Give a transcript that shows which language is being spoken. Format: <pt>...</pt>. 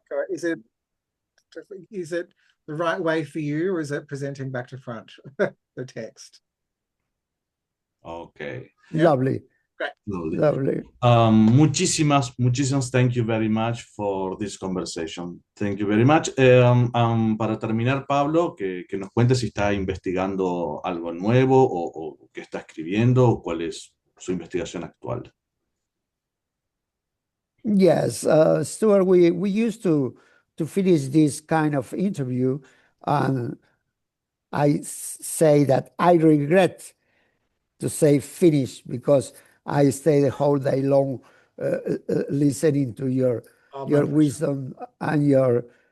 <en>Is it the right way for you, or is it presenting back to front the text? Okay. Lovely. Great. Lovely.</en> <es>Muchísimas</es> <en>thank you very much for this conversation. Thank you very much.</en> <es>Para terminar, Pablo, que nos cuente si está investigando algo nuevo o qué está escribiendo o cuál es su investigación actual.</es> <en>Yes, Stuart, we used to finish this kind of interview, and I say that I regret to say finish because I stay the whole day long listening to your wisdom and your</en>